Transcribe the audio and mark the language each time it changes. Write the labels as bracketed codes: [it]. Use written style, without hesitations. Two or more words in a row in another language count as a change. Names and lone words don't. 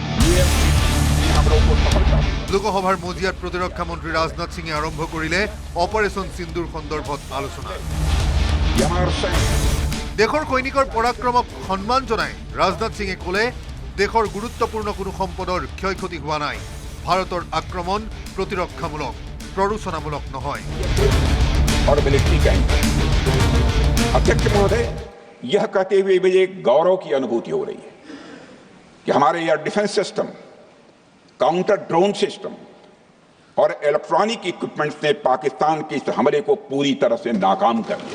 [as] লোকসভাৰ মজিয়াত প্ৰতিৰক্ষা মন্ত্ৰী ৰাজনাথ সিঙে আৰম্ভ কৰিলে অপাৰেশন সিন্দুৰ সন্দৰ্ভত আলোচনা। দেশৰ সৈনিকৰ পৰাক্ৰমক সন্মান জনাই ৰাজনাথ সিঙে ক'লে দেশৰ গুৰুত্বপূৰ্ণ কোনো সম্পদৰ ক্ষয়ক্ষতি হোৱা নাই। ভাৰতৰ আক্ৰমণ প্ৰতিৰক্ষামূলক, প্ৰৰোচনামূলক নহয়। [hi] और [en] military camp [hi] अध्यक्ष महोदय, यह कहते हुए मुझे गौरव की अनुभूति हो रही है कि हमारे [en] air defence system, counter drone system [hi] और [en] electronic equipments [hi] ने पाकिस्तान के इस हमले को पूरी तरह से नाकाम कर दिया।